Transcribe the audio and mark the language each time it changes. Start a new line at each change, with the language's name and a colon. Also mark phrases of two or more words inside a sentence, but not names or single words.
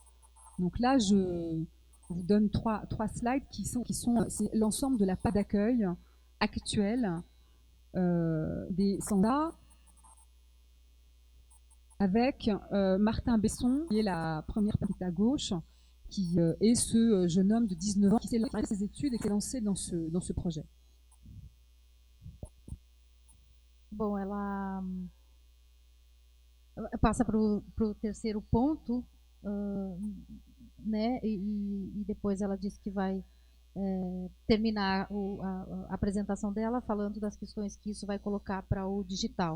French: Donc là, je vous donne trois slides qui sont c'est l'ensemble de la page d'accueil actuelle des sans-A, avec Martin Besson, qui est la première partie à gauche, qui est ce jeune homme de 19 ans qui s'est lancé ses études et qui est lancé dans ce projet.
Portuguese: Bom, ela passa para o terceiro ponto, né? E depois ela diz que vai terminar a apresentação dela falando das questões que isso vai colocar para o digital.